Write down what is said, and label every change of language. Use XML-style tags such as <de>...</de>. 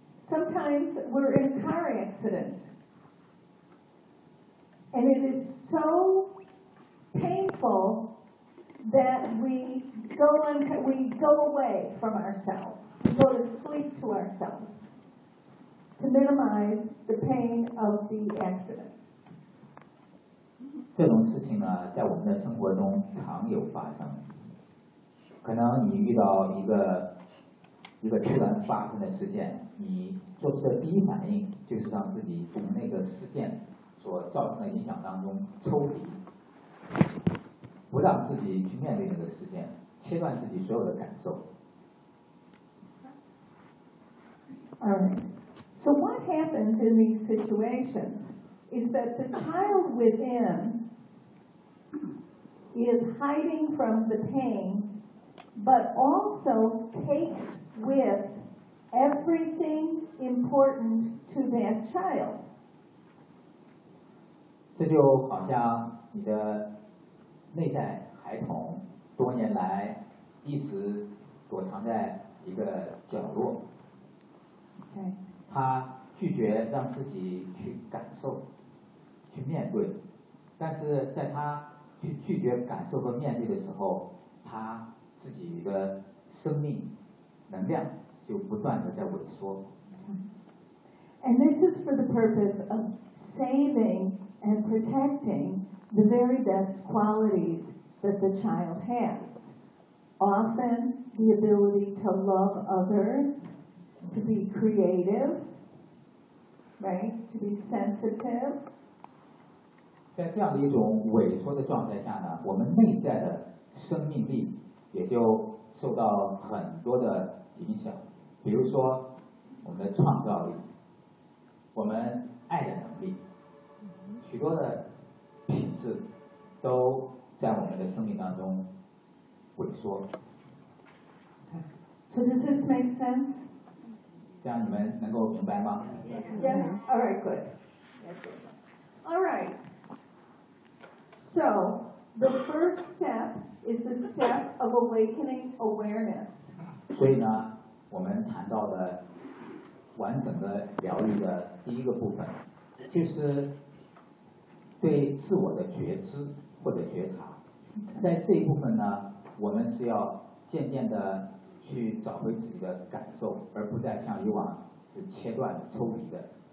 <en>Sometimes we're in a car accident, and it is so. painful that we go away from ourselves, we go to sleep to ourselves to minimize the pain of the accident.</en> <zh>这种事情呢，在我们的生活中常有发生。可能你遇到一个突然发生的事件，你做出的第一反应就是让自己从那个事件所造成的影响当中抽离。不让自己去面对那个事件，切断自己所有的感受。</zh> <en>So what happens in these situations is that the child within is hiding from the pain, but also takes with everything important to that child.</en> <zh>这就好像你的内在孩童多年来一直躲藏在一个角落，他拒绝让自己去感受去面对，但是在他去拒绝感受和面对的时候，他自己的生命能量就不断的在萎缩。</zh> <en>And this is for the purpose of saving and protectingthe very best qualities that the child has. Often, the ability to love others, to be creative, right? To be sensitive.</en> <zh>在这样的一种萎缩的状态下呢，我们内在的生命力也就受到很多的影响。比如说，我们的创造力，我们爱的能力，许多的品质都在我们的生命当中萎缩。</zh> <en>So does this make sense?</en> <zh>这样你们能够明白吗？</zh> <en>Yes. All right. Good. All right. So the first step is the step of awakening awareness.</en> <zh>所以呢，我们谈到的完整的疗愈的第一个部分就是。对自我的觉知或者觉察，在这一部分呢，我们是要渐渐的去找回自己的感受，而不再像以往是切断抽离的。</zh>